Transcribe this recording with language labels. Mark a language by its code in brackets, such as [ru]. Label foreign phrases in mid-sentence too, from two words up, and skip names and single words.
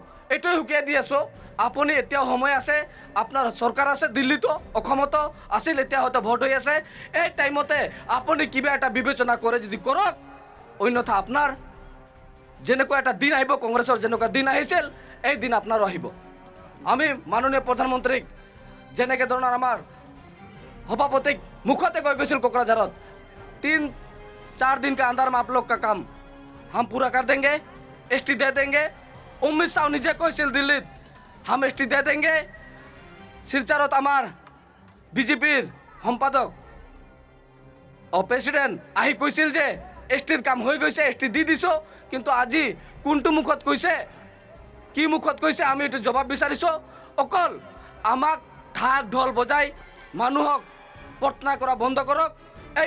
[as] এইটোৱে হুকিয়াই দি আছোঁ আপুনি এতিয়াও সময় আছে আপোনাৰ চৰকাৰ আছে দিল্লীতো অসমতো আছিল এতিয়া হয়তো ভোট হৈ আছে এই টাইমতে আপুনি কিবা এটা বিবেচনা কৰে যদি কৰক অন্যথা আপোনাৰ যেনেকুৱা এটা দিন আহিব কংগ্ৰেছৰ যেনেকুৱা দিন আহিছিল এই দিন আপোনাৰো আহিব আমি মাননীয় প্ৰধানমন্ত্ৰীক যেনেকৈ ধৰণৰ আমাৰ সভাপতিক মুখতে কৈ গৈছিল কোকৰাঝাৰত [hi] 3-4 दिन के अंदर में आप लोग का काम हम पूरा कर देंगे एसटी दे देंगे अमित शाह [as] নিজে কৈছিল [hi] दिल्ली हम एसटी दे देंगे [as] শিলচৰত আমাৰ বিজেপিৰ সম্পাদক প্ৰেসিডেন্ট আহি কৈছিল যে এসটিৰ কাম হৈ গৈছে এসটি দি দিছো কিন্তু আজি কোনটো মুখত কৈছে কি মুখত কৈছে আমি এটো জবাব বিচাৰিছো অকল আমাক ঢাক ঢোল বজাই মানুহক প্ৰত্না কৰা বন্ধ কৰক এই